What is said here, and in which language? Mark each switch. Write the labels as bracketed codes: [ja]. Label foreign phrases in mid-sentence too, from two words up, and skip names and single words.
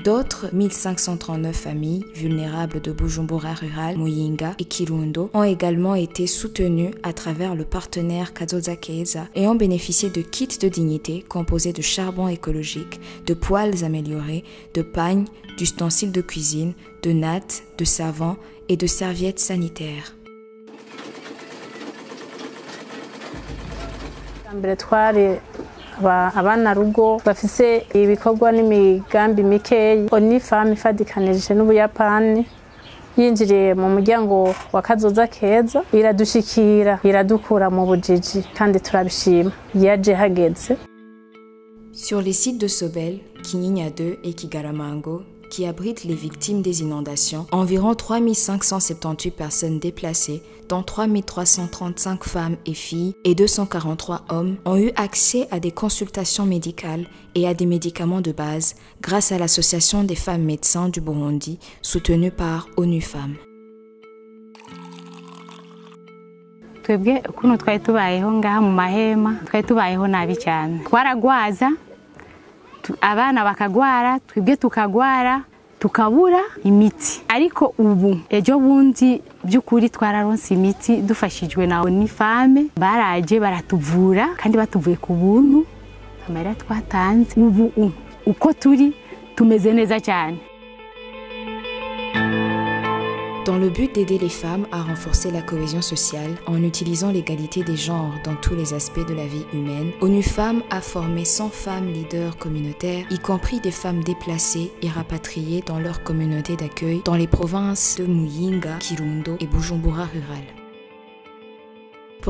[fr] D'autres 1539 familles vulnérables de Bujumbura rural, Muyinga et Kirundo ont également été soutenues à travers le partenaire Kazoza Keiza et ont bénéficié de kits de dignité composés de charbon écologique, de poêles améliorés, de pagnes, d'ustensiles de cuisine, de nattes, de savons et de serviettes sanitaires. [rn] Abana rugo bafise ibikorwa n'imigambi mikeyi ONU Femmes ifadikanije n'Ubuyapani yinjiriye mu muryango wa Kazoza Keza biradushikira biradukura mu bujiji kandi turabishima yaje hageze. [fr] Sur les sites de Sobel, Kinyinya 2 et Kigaramango, qui abritent les victimes des inondations, environ 3578 personnes déplacées, dont 3335 femmes et filles et 243 hommes, ont eu accès à des consultations médicales et à des médicaments de base grâce à l'Association des femmes médecins du Burundi, soutenue par ONU Femmes. [rn] Twebwe kuno twari tubayeho ngaha mu mahema twari tubayeho nabi cyane twaragwaza abana bakagwara twebwe tukagwara tukabura imiti ariko ubu ejo bundi byukuri twararonse imiti dufashijwe na ONU Femmes baraje baratuvura kandi batuvuye ku buntu amara twatanze ubu uko turi tumeze neza cyane. [fr] Dans le but d'aider les femmes à renforcer la cohésion sociale en utilisant l'égalité des genres dans tous les aspects de la vie humaine, ONU Femmes a formé 100 femmes leaders communautaires, y compris des femmes déplacées et rapatriées dans leur communauté d'accueil dans les provinces de Muyinga, Kirundo et Bujumbura rural.